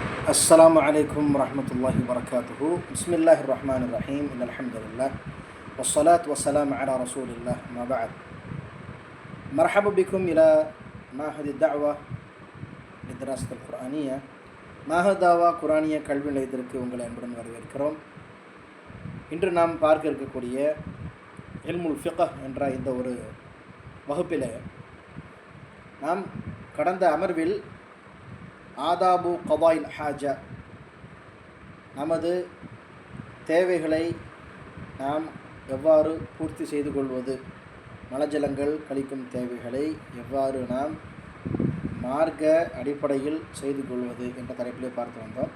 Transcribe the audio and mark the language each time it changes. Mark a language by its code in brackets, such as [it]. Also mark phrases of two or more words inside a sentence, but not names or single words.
[ar] السلام عليكم ورحمة الله وبركاته. بسم الله الرحمن الرحيم. إن الحمد لله والصلاة والسلام على رسول الله. ما بعد. مرحبا بكم إلى معهد الدعوة للدراسة القرآنية. [ta] معهد دعوة قرآنية கல்வி நிலையத்திற்கு உங்களை அன்புடன் வரவேற்கிறோம். இன்று நாம் பார்க்க இருக்கக்கூடிய [ar] علم الفقه [ta] என்ற இந்த ஒரு வகுப்பிலே நாம் கடந்த அமர்வில் [ar] آداب قضاء الحاجة, [ta] நமது தேவைகளை நாம் எவ்வாறு பூர்த்தி செய்து கொள்வது, மலஜலங்கள் கழிக்கும் தேவைகளை எவ்வாறு நாம் மார்க்க அடிப்படையில் செய்து கொள்வது என்ற தலைப்பிலே பார்த்து வந்தோம்.